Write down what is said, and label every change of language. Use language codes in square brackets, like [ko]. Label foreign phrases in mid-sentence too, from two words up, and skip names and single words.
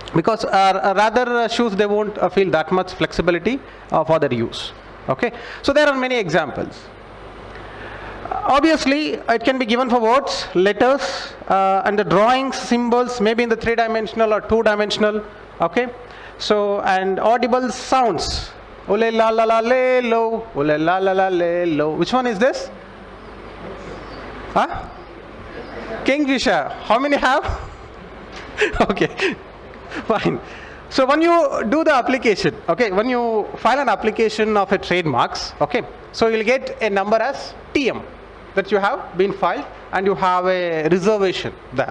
[en] because rather shoes, they won't feel that much flexibility for their use. Okay, so there are many examples. Obviously, it can be given for words, letters, and the drawings, symbols, maybe in the 3-dimensional or 2-dimensional. Okay, so and audible sounds. Ole la la la le lo, ole la la la le lo. Which one is this? Huh? Kingfisher. How many have? Okay, fine. So when you do the application, okay, when you file an application of a trademarks, okay, so you'll get a number as TM that you have been filed, and you have a reservation there.